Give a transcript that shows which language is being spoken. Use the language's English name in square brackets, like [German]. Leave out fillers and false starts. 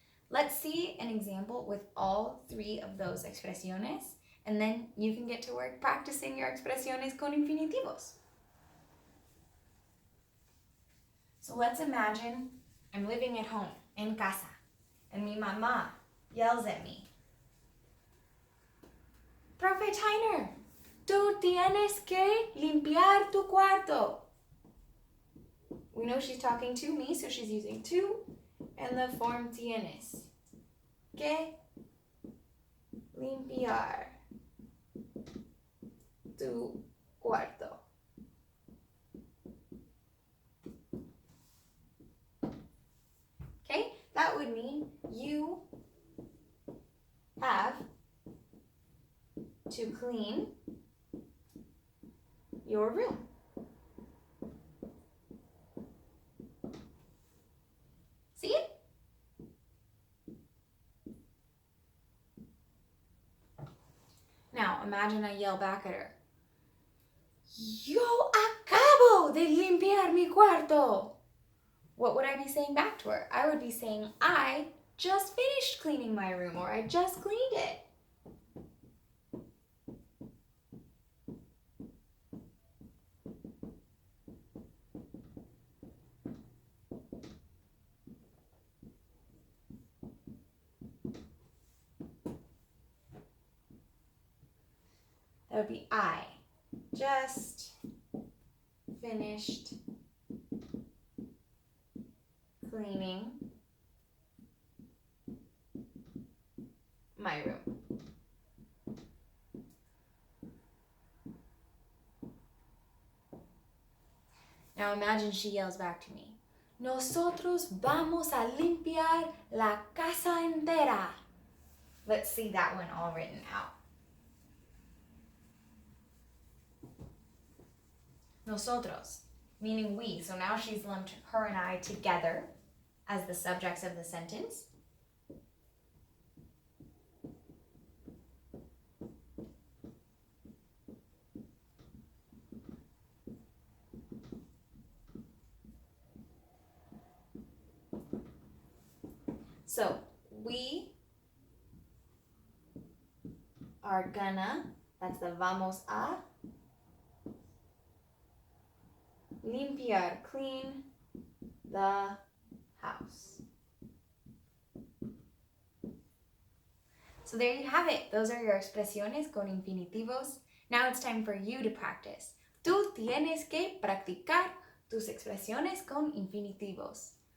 [English] Let's see an example with all 3 of those expresiones, and then you can get to work practicing your [Spanish] expresiones con infinitivos. [English] So let's imagine I'm living at home, [Spanish] en casa, [English] and [Spanish] mi mamá [English] yells at me. [Spanish] Profe Tyner, tú tienes que limpiar tu cuarto. [English] We know she's talking to me, so she's using tú and the form tienes. [Spanish] Que limpiar tu cuarto. [English] Okay, that would mean you have to clean your room. See it? Now, imagine I yell back at her. [Spanish] Yo acabo de limpiar mi cuarto. [English] What would I be saying back to her? I would be saying, I just finished cleaning my room, or I just cleaned it. That would be I just finished cleaning my room. Now imagine she yells back to me. [Spanish] Nosotros vamos a limpiar la casa entera. [English] Let's see that one all written out. Nosotros, meaning we. So now she's lumped her and I together as the subjects of the sentence. So we are gonna, that's the vamos a, limpiar, clean the house. So there you have it. Those are your [Spanish] expresiones con infinitivos. [English] Now it's time for you to practice. [Spanish] Tú tienes que practicar tus expresiones con infinitivos.